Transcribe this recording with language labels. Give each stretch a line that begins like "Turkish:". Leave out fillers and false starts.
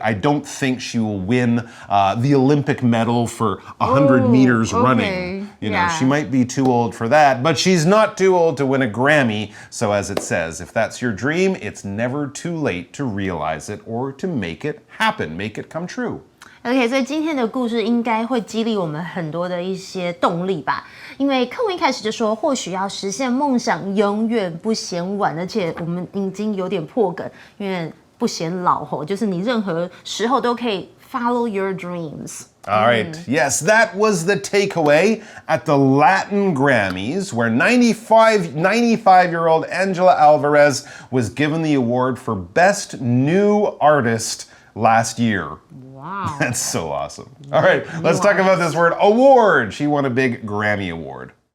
English: I don't think she will win the Olympic medal for 100 meters running. She might be too old for that, but she's not too old to win a Grammy. So as it says, if that's your dream, it's never too late to realize it or to make it happen, make it come true.
Chinese: OK， 所以今天的故事应该会激励我们很多的一些动力吧。因为课文一开始就说，或许要实现梦想永远不嫌晚，而且我们已经有点破梗，因为不嫌老吼，就是你任何时候都可以
English: follow your dreams. All right. Yes, that was the takeaway at the Latin Grammys, where 95-year-old Ángela Álvarez was given the award for Best New Artist last year. Wow. That's so awesome. All right, let's talk about this word, award. She won a big Grammy Award.